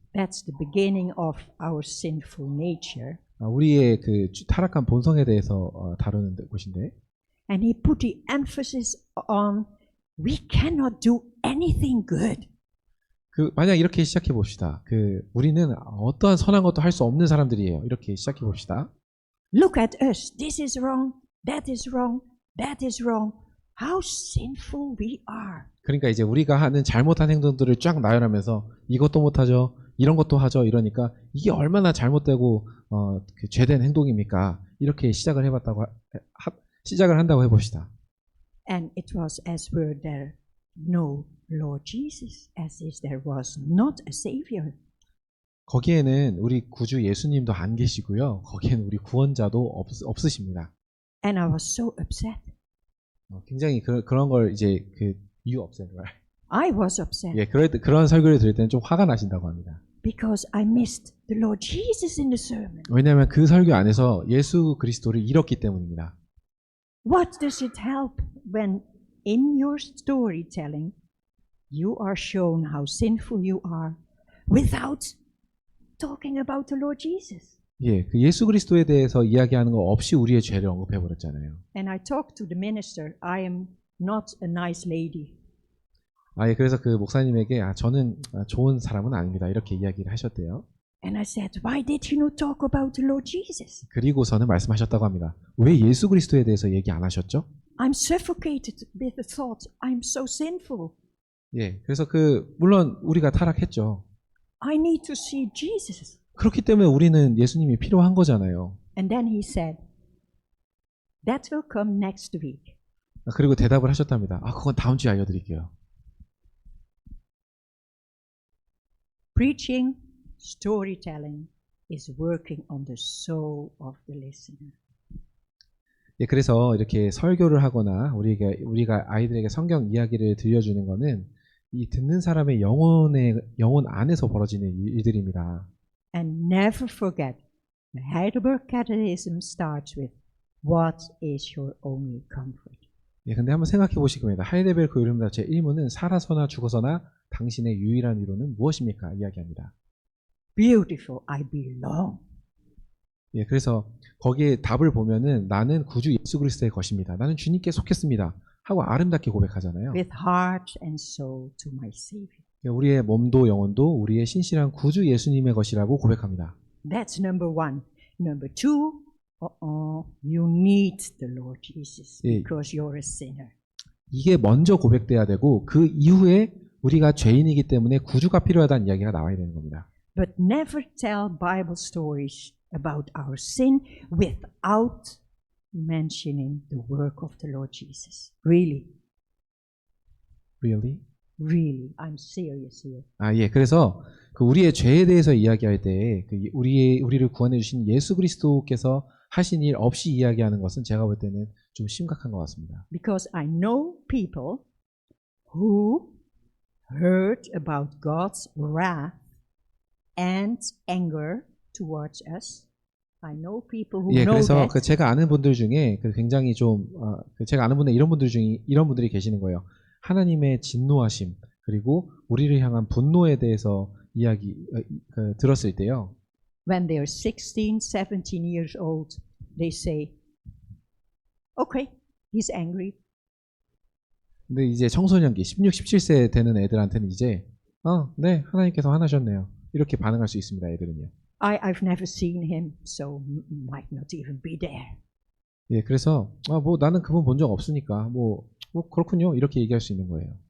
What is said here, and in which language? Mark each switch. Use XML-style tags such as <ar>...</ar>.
<en>That's the beginning of our sinful nature.</en> <ko>우리의 그 타락한 본성에 대해서 다루는 곳인데,</ko> <en>And he put the emphasis on we cannot do anything good.</en> <ko>그 만약 이렇게 시작해 봅시다. 그 우리는 어떠한 선한 것도 할 수 없는 사람들이에요. 이렇게 시작해 봅시다.</ko> <en>Look at us. This is wrong. That is wrong. That is wrong. How sinful we are.</en> <ko>그러니까 이제 우리가 하는 잘못한 행동들을 쫙 나열하면서 이것도 못하죠, 이런 것도 하죠, 이러니까 이게 얼마나 잘못되고 그 죄된 행동입니까? 이렇게 시작을 한다고 해봅시다.</ko> <en>And it was as were there no Lord Jesus, as if there was not a Savior.</en> <ko>거기에는 우리 구주 예수님도 안 계시고요. 거기에는 우리 구원자도 없으십니다.</ko> <en>And I was so upset.</en> <ko>굉장히 그런 걸 이제</ko> <en>you upset, right? I was upset</en> <ko>예, 그런 설교를 들을 때는 좀 화가 나신다고 합니다.</ko> <en>because I missed the Lord Jesus in the sermon.</en> <ko>왜냐하면 그 설교 안에서 예수 그리스도를 잃었기 때문입니다.</ko> <en>What does it help when in your storytelling you are shown how sinful you are without talking about the Lord Jesus?</en> <ko>예, 그 예수 그리스도에 대해서 이야기하는 거 없이 우리의 죄를 언급해 버렸잖아요.</ko> <en>And I talked to the minister. I am not a nice lady.</en> <ko>예, 그래서 그 목사님에게 저는 좋은 사람은 아닙니다. 이렇게 이야기를 하셨대요.</ko> <en>And I said, why did you not talk about the Lord Jesus?</en> <ko>그리고서는 말씀하셨다고 합니다. 왜 예수 그리스도에 대해서 얘기 안 하셨죠?</ko> <en>I'm suffocated with the thought I'm so sinful.</en> <ko>예, 그래서 물론 우리가 타락했죠.</ko> <en>I need to see Jesus.</en> <ko>그렇기 때문에 우리는 예수님이 필요한 거잖아요.</ko> <en>And then he said, that will come next week.</en> <ko>그리고 대답을 하셨답니다. 그건 다음 주에 알려드릴게요.</ko> <en>Preaching, storytelling is working on the soul of the listener.</en> <ko>예, 그래서 이렇게 설교를 하거나 우리가 아이들에게 성경 이야기를 들려주는 거는 이 듣는 사람의 영혼 안에서 벌어지는 일들입니다.</ko> <en>And never forget, the Heidelberg Catechism starts with, what is your only comfort?</en> <ko>예, 근데 한번 생각해 보시기 바랍니다. 하이데베르크 요리문답 제1문은 살아서나 죽어서나 당신의 유일한 위로는 무엇입니까? 이야기합니다.</ko> <en>Beautiful, I belong.</en> <ko>예, 그래서 거기에 답을 보면은 나는 구주 예수 그리스도의 것입니다. 나는 주님께 속했습니다. 하고 아름답게 고백하잖아요.</ko> <en>With heart and soul to my Savior.</en> <ko>우리의 몸도 영혼도 우리의 신실한 구주 예수님의 것이라고 고백합니다.</ko> <en>That's number one. Number two, you need the Lord Jesus because you're a sinner.</en> <ko>이게 먼저 고백돼야 되고 그 이후에 우리가 죄인이기 때문에 구주가 필요하다는 이야기가 나와야 되는 겁니다.</ko> <en>But never tell Bible stories about our sin without mentioning the work of the Lord Jesus. Really, Really? really, I'm serious here.</en> <ko>예. 그래서 그 우리의 죄에 대해서 이야기할 때 그 우리를 구원해 주신 예수 그리스도께서 하신 일 없이 이야기하는 것은 제가 볼 때는 좀 심각한 것 같습니다.</ko> <en>Because I know people who heard about God's wrath and anger towards us. I know people who</en> <ko>예,</ko> <en>know</en> <ko>그래서</ko> <en>that.</en> <ko>그 제가 아는 분들 중에 그 굉장히 좀 제가 아는 분들 이런 분들 중에 이런 분들이 계시는 거예요. 하나님의 진노하심 그리고 우리를 향한 분노에 대해서 들었을 때요.</ko> <en>When they're 16, 17 years old, they say, okay, he's angry.</en> <ko>근데 이제 청소년기 16, 17세 되는 애들한테는 이제 네, 하나님께서 화나셨네요. 이렇게 반응할 수 있습니다. 애들은요.</ko> <en>I've never seen him, so might not even be there.</en> <ko>예, 그래서 뭐 나는 그분 본 적 없으니까 뭐 그렇군요. 이렇게 얘기할 수 있는 거예요.</ko>